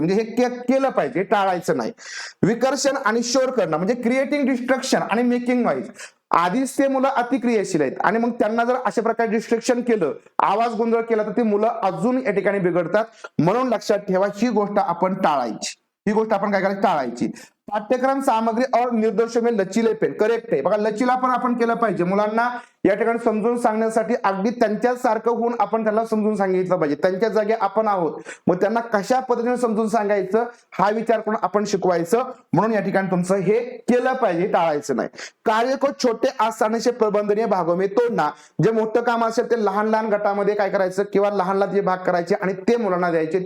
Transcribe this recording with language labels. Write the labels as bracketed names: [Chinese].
[Marathi] म्हणजे हे केलं पाहिजे, टाळायचं नाही. विकर्षण आणि शोर करणं म्हणजे [English] creating destruction [Marathi] आणि [English] Making noise. [Marathi] आधीच ते मुलं अतिक्रियाशील आहेत आणि मग त्यांना जर अशा प्रकारे डिस्ट्रक्शन केलं, आवाज गोंधळ केला, तर ती मुलं अजून या ठिकाणी बिघडतात. म्हणून लक्षात ठेवा, ही गोष्ट आपण टाळायची. ही गोष्ट आपण काय करायची, टाळायची. [Hindi] पाठ्यक्रम सामग्री और निर्देशों में लचीलेपन [Marathi] करेक्ट आहे. बघा लचीला पण आपण केलं पाहिजे. मुलांना या ठिकाणी समजून सांगण्यासाठी अगदी त्यांच्याच सारखं होऊन आपण त्यांना समजून सांगितलं पाहिजे. त्यांच्या जागी आपण आहोत, मग त्यांना कशा पद्धतीने समजून सांगायचं हा विचार करून आपण शिकवायचं. म्हणून या ठिकाणी तुमचं हे केलं पाहिजे, टाळायचं नाही. [Hindi] कार्य को छोटे आसानी से प्रबंधनीय भागों में तोडना, [Marathi] जे मोठं काम असेल ते लहान लहान गटामध्ये काय करायचं किंवा लहान लहान जे भाग करायचे आणि ते मुलांना द्यायचे.